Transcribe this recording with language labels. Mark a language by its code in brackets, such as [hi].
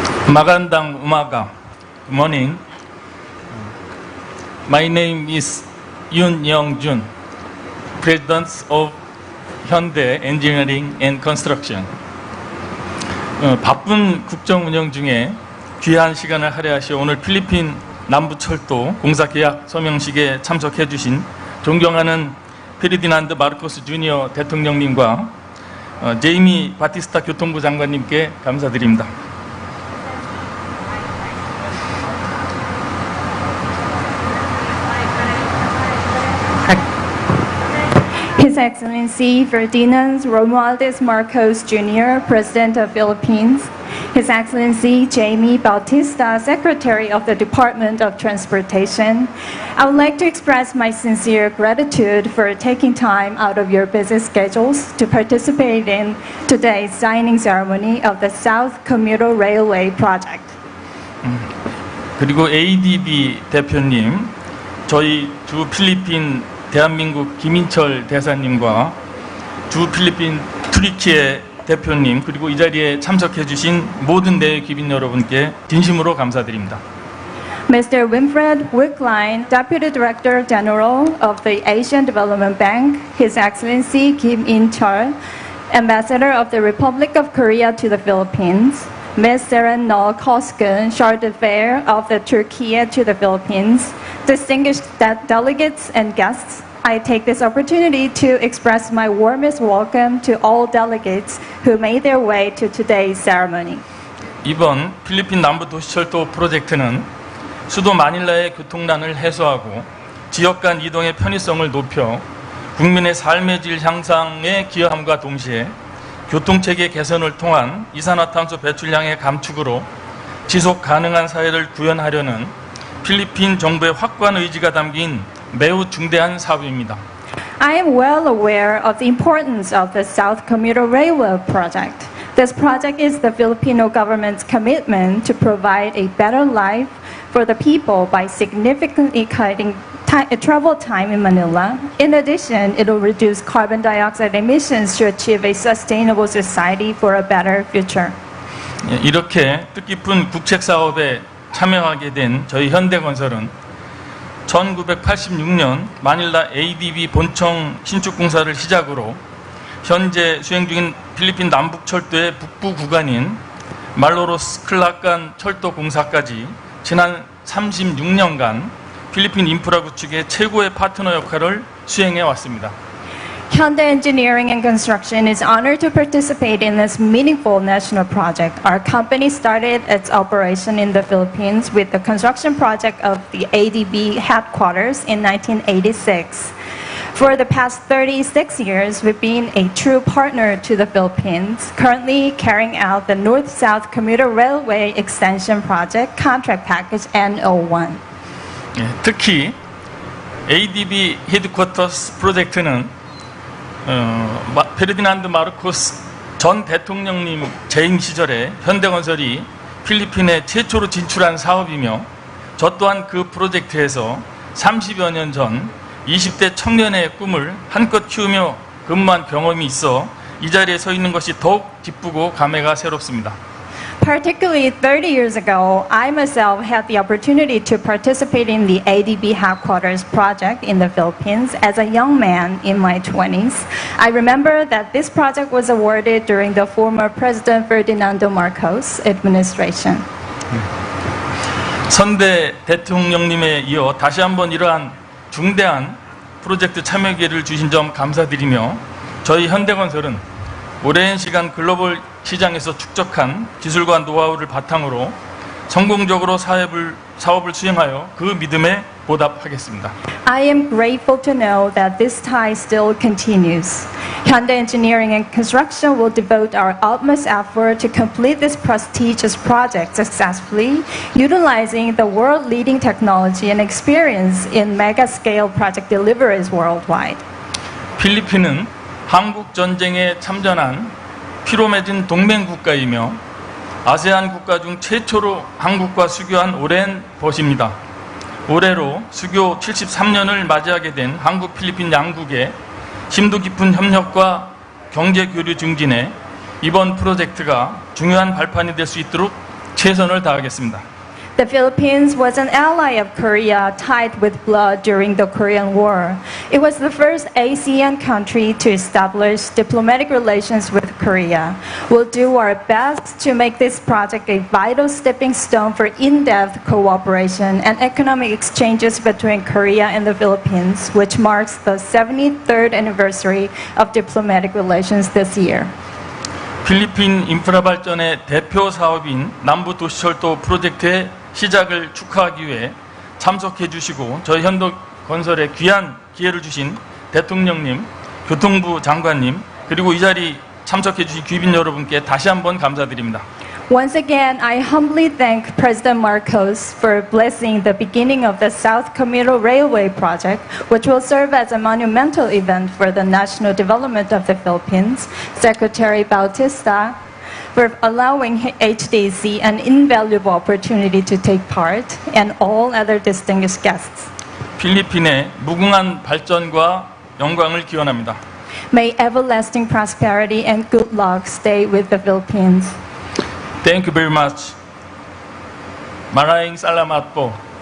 [tl] Magandang umaga. [en] Good morning. My name is Yoon Young-jun, President of Hyundai Engineering and Construction. [ko] 바쁜 국정 운영 중에 귀한 시간을 할애하시 오늘 필리핀 남부철도 공사 계약 서명식에 참석해 주신 존경하는 페르디난드 마르코스 주니어 대통령님과 제이미 바티스타 교통부 장관님께 감사드립니다. [en] His Excellency Ferdinand Romualdez Marcos Jr., President of Philippines, His Excellency Jamie Bautista, Secretary of the Department of Transportation, I would like to express my sincere gratitude for taking time out of your busy schedules to participate in today's signing ceremony of the South Commuter Railway Project. [ko] 그리고 ADB 대표님, 저희 주 필리핀 대한민국 김인철 대사님과 주 필리핀 투리키에 대표님, 그리고 이 자리에 참석해 주신 모든 대외 귀빈 여러분께 진심으로 감사드립니다. [en] Mr. Winfred Wickline, Deputy Director General of the Asian Development Bank, His Excellency Kim In-chul, Ambassador of the Republic of Korea to the Philippines, Ms. Serenol Koskun, Charge d'Affaires of the Turkey to the Philippines, distinguished delegates and guests, I take this opportunity to express my warmest welcome to all delegates who made their way to today's ceremony. [ko] 이번 필리핀 남부 도시철도 프로젝트는 수도 마닐라의 교통난을 해소하고 지역 간 이동의 편의성을 높여 국민의 삶의 질 향상에 기여함과 동시에 교통체계 개선을 통한 이산화탄소 배출량의 감축으로 지속 가능한 사회를 구현하려는 필리핀 정부의 확고한 의지가 담긴 매우 중대한 사업입니다. [en] I am well aware of the importance of the South Commuter Railway Project. This project is the Filipino government's commitment to provide a better life for the people by significantly cutting travel time in Manila. In addition, it will reduce carbon dioxide emissions to achieve a sustainable society for a better future. [ko] 이렇게 뜻깊은 국책 사업에 참여하게 된 저희 현대건설은 1986년 마닐라 ADB 본청 신축 공사를 시작으로 현재 수행 중인 필리핀 남북철도의 북부 구간인 말로로스 클라칸 철도 공사까지 지난 36년간 필리핀 인프라 구축의 최고의 파트너 역할을 수행해 왔습니다. [en] Hyundai Engineering and Construction is honored to participate in this meaningful national project. Our company started its operation in the Philippines with the construction project of the ADB headquarters in 1986. For the past 36 years, we've been a true partner to the Philippines, currently carrying out the North-South Commuter Railway Extension Project Contract Package N01. [ko] 특히 ADB 헤드쿼터스 프로젝트는 페르디난드 마르코스 전 대통령님 재임 시절에 현대건설이 필리핀에 최초로 진출한 사업이며 저 또한 그 프로젝트에서 30여 년 전 20대 청년의 꿈을 한껏 키우며 근무한 경험이 있어 이 자리에 서 있는 것이 더욱 기쁘고 감회가 새롭습니다. [en] Particularly 30 years ago, I myself had the opportunity to participate in the ADB headquarters project in the Philippines as a young man in my 20s. I remember that this project was awarded during the former President Ferdinand Marcos administration. [ko] 선대 대통령님에 이어 다시 한번 이러한 중대한 프로젝트 참여 기회를 주신 점 감사드리며 저희 현대건설은 오랜 시간 글로벌 시장에서 축적한 기술과 노하우를 바탕으로 성공적으로 사업을 수행하여 그 믿음에 보답하겠습니다. [en] I am grateful to know that this tie still continues. Hyundai Engineering and Construction will devote our utmost effort to complete this prestigious project successfully, utilizing the world-leading technology and experience in mega-scale project deliveries worldwide. [ko] 필리핀은 한국 전쟁에 참전한 피로 맺은 동맹 국가이며 아세안 국가 중 최초로 한국과 수교한 오랜 벗입니다. 올해로 수교 73년을 맞이하게 된 한국 필리핀 양국의 심도 깊은 협력과 경제 교류 증진에 이번 프로젝트가 중요한 발판이 될 수 있도록 최선을 다하겠습니다. [en] The Philippines was an ally of Korea tied with blood during the Korean War. It was the first ASEAN country to establish diplomatic relations with Korea. We'll do our best to make this project a vital stepping stone for in-depth cooperation and economic exchanges between Korea and the Philippines, which marks the 73rd anniversary of diplomatic relations this year. [ko] 필리핀 인프라 발전의 대표 사업인 남부도시철도 프로젝트의 시작을 축하하기 위해 참석해 주시고 저희 현도건설에 귀한 기회를 주신 대통령님, 교통부 장관님, 그리고 이 자리 참석해 주신 귀빈 여러분께 다시 한번 감사드립니다. [en] Once again, I humbly thank President Marcos for blessing the beginning of the South Commuter Railway Project, which will serve as a monumental event for the national development of the Philippines, Secretary Bautista, for allowing HDC an invaluable opportunity to take part, and all other distinguished guests. [ko] 필리핀의 무궁한 발전과 영광을 기원합니다. [en] May everlasting prosperity and good luck stay with the Philippines. Thank you very much. [tl] Maraming salamat po.